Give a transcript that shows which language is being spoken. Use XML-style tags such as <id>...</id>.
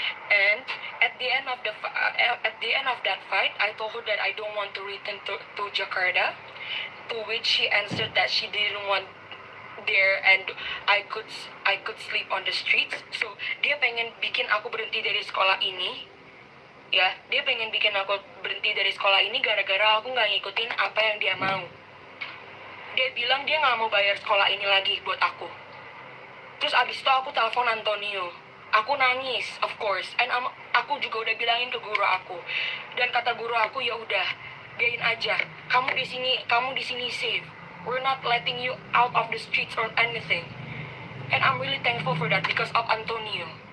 <en>And at the end of that fight, I told her that I don't want to return to Jakarta. To which she answered that she didn't want there and I could sleep on the streets.</en> <id>So dia pengen bikin aku berhenti dari sekolah ini. Ya, dia pengen bikin aku berhenti dari sekolah ini gara-gara aku nggak ngikutin apa yang dia mau. Dia bilang dia nggak mau bayar sekolah ini lagi buat aku. Terus abis itu aku telepon Antonio. Aku nangis,</id> <en>of course.</en> <id>And aku juga udah bilangin ke guru aku. Dan kata guru aku, ya udah, biarin aja. Kamu di sini safe.</id> <en>We're not letting you out of the streets or anything. And I'm really thankful for that because of Antonio.</en>